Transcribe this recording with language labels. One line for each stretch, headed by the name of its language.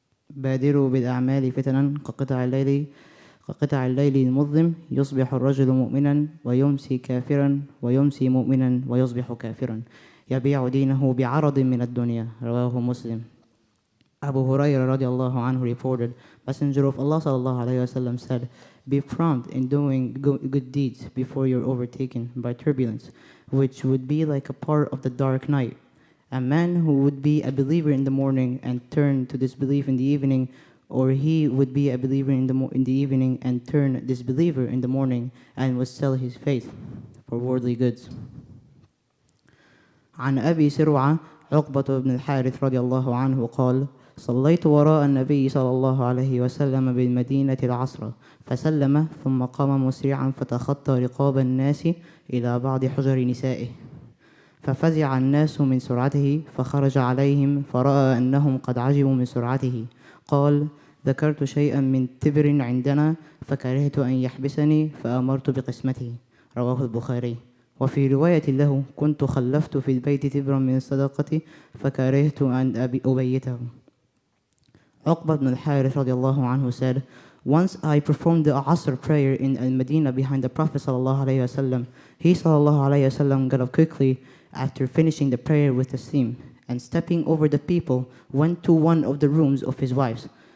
Arabic: بادروا بالأعمال فتنا كقطع الليل المظلم يصبح الرجل مؤمنا ويمسي كافرا ويمسي مؤمنا ويصبح كافرا يبيع دينه بعرض من الدنيا. رواه مسلم.
English: Abu Hurairah radiallahu anhu reported, Messenger of Allah sallallahu alayhi wasallam said, be prompt in doing good deeds before you're overtaken by turbulence, which would be like a part of the dark night. A man who would be a believer in the morning and turn to disbelief in the evening, or he would be a believer in the evening and turn disbeliever in the morning and would sell his faith for worldly goods.
Arabic: عن أبي سروعة عقبة بن الحارث رضي الله عنه قال: صليت وراء النبي صلى الله عليه وسلم بالمدينة العصر فسلم ثم قام مسرعا فتخطى رقاب الناس إلى بعض حجر نسائه ففزع الناس من سرعته فخرج عليهم فرأى أنهم قد عجبوا من سرعته. قال: ذكرت شيئا من تبر عندنا فكرهت أن يحبسني فأمرت بقسمته. رواه البخاري. وفي رواية له: كنت خلفت في البيت تبرا من الصدقة فكرهت أن أبيته.
English: Uqbah bin Al-Harith radiallahu anhu said, once I performed the Asr prayer in Al-Madinah behind the Prophet sallallahu alayhi wasallam. He sallallahu alayhi wasallam got up quickly after finishing the prayer with Taslim, and stepping over the people, went to one of the rooms of his wives.